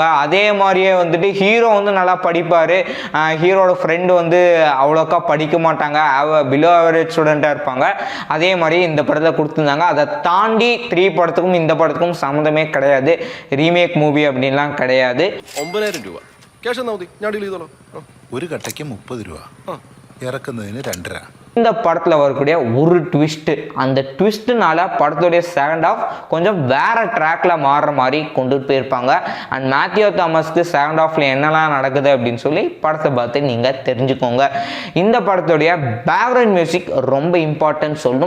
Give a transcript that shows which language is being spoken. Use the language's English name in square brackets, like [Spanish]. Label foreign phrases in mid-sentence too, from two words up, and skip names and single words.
[Tamil] அதே மாதிரியே ஹீரோ நல்லா படிப்பார். ஹீரோட ஃப்ரெண்டு அவ்வளோக்கா படிக்க மாட்டாங்க, [English] below average student [Tamil] இருப்பாங்க. அதே மாதிரி இந்த படத்தில் கொடுத்துருந்தாங்க. அதை தாண்டி 3 படத்துக்கும் இந்த படத்துக்கும் சம்மந்தமே கிடையாது. [English] remake movie [Tamil] அப்படின்லாம் கிடையாது. [Malayalam] 9,000 രൂപ ക്യാഷ് തന്നാ മതി, ഞാൻ ഡീൽ ചെയ്തോളാം. ഒരു കട്ടയ്ക്ക് 30 രൂപ, ഇറക്കുന്നതിന് 2 രൂപ. [Tamil] இந்த படத்தில் வரக்கூடிய ஒரு ட்விஸ்ட்டு, அந்த ட்விஸ்ட்டுனால படத்துடைய [English] second half [Tamil] கொஞ்சம் வேற ட்ராக்ல மாறுற மாதிரி கொண்டு போயிருப்பாங்க. அண்ட் மேத்யூ தாமஸ்க்கு [English] second half [Tamil] என்னெல்லாம் நடக்குது அப்படின்னு சொல்லி படத்தை பார்த்து நீங்கள் தெரிஞ்சுக்கோங்க. இந்த படத்துடைய [English] background music [Tamil] ரொம்ப இம்பார்ட்டன்ட் சொல்லணும்.